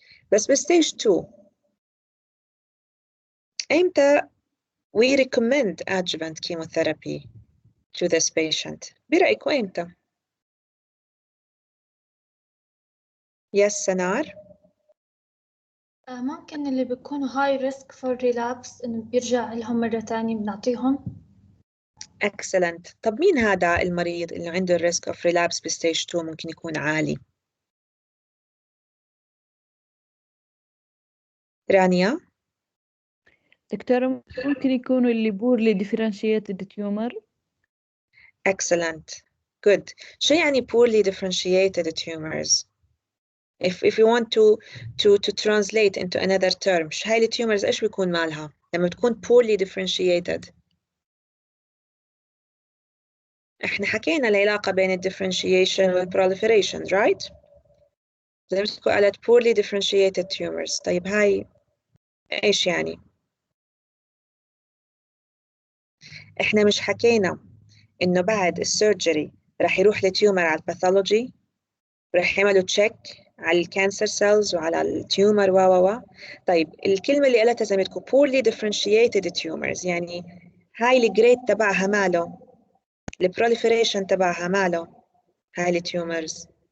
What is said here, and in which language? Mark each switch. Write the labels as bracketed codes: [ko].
[en] But stage 2 إمتى we recommend adjuvant chemotherapy to this patient؟ [ar] برأيكم إمتى؟ [en] Yes, سنار. [ar] ممكن اللي بيكونوا high risk for relapse إنه بيرجع لهم مرة تانية بنعطيهم. [en] Excellent. [ar] طب مين هذا المريض اللي عنده risk of relapse stage 2 ممكن يكون عالي؟ رانيا؟ دكتورة ممكن يكونوا اللي poorly differentiated tumor. [en] Excellent. Good. [ar] شو يعني poorly differentiated tumors? [en] If you want to translate into another term, [ar] هاي التيومرز ايش بيكون مالها لما بتكون poorly differentiated؟ احنا حكينا العلاقة بين ال differentiation وال proliferation, right؟ زي قالت poorly differentiated tumors. طيب هاي ايش يعني؟ احنا مش حكينا انه بعد السيرجري راح يروح لتيومر على الباثولوجي، راح يعملوا تشيك على الكانسر سيلز وعلى التيومر و طيب الكلمة اللي قالتها زي ما تكون poorly differentiated tumors، يعني هاي الجريد تبعها ماله، البروليفريشن تبعها ماله، هاي التيومرز.